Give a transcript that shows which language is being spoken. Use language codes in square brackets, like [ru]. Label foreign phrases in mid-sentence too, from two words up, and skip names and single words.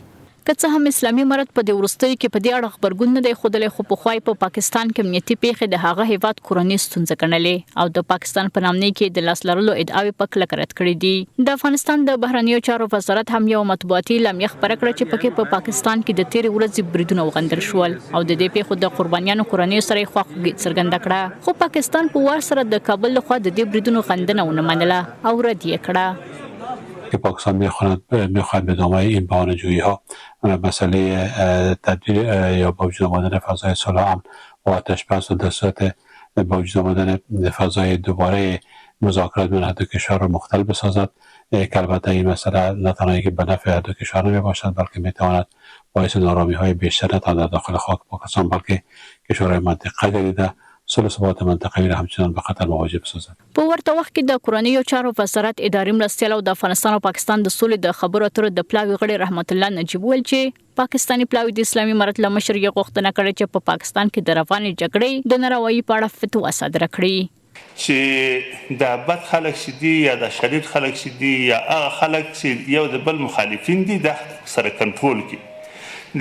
[ps] که څه هم اسلامي امارت په دې وروستیو کې په دې اړه خبرګون نه دی ښودلی خو پخوای په پاکستان کې امنیتي پیښې د هغه هیواد کورنۍ ستونزه ګڼلې او د پاکستان په نامنۍ کې د لاس لرلو ادعاوې په کلکه رد کړې دي. د افغانستان د بهرنیو چارو وزارت هم یو مطبوعاتي اعلامیه خپره کړه چې پکې په پاکستان کې د تېرې ورځې بریدونه وغندل شول او د دې پیښو د قربانیانو کورنیو سره یې خواخوږي څرګنده کړه. خو پاکستان په وار سره د کابل لخوا د دې بریدونو غندنه ونه منله او رد یې کړه. [fa] که پاکستان میخواهد به ادامه این بهانه‌جویی ها مسئله تدبیر یا با وجود آمدن فضای صلح و امن و آتش‌بس و در صورت با وجود آمدن فضای دوباره مذاکرات بین هر دو کشور را مختل بسازد که البته این مسئله نه تنها که به نفع هر دو کشور نمی باشد بلکه میتواند باعث نارامی‌های بیشتر نه تنها در داخل خاک پاکستان بلکه کشورهای منطقه جدیده صلح ثبات منطقوي را همچنان به خطر مواجه بسازد. [ps] په ورته وخت کې د کورنیو چارو وزارت اداري مرستیال او د افغانستان او پاکستان د سولې د خبرو اترو د پلاوي غړي رحمت الله نجیب ویل چې پاکستاني پلاوي د اسلامي امارت له مشر یې غوښتنه کړې چې په پاکستان کې د روانې جګړې د ناروايي په اړه فتوا صادره کړي. چې د بد خلک شدي یا د شدید خلک شدي یا هغه خلک چې یو د بل مخالفین دي د سره کنټرول کړي.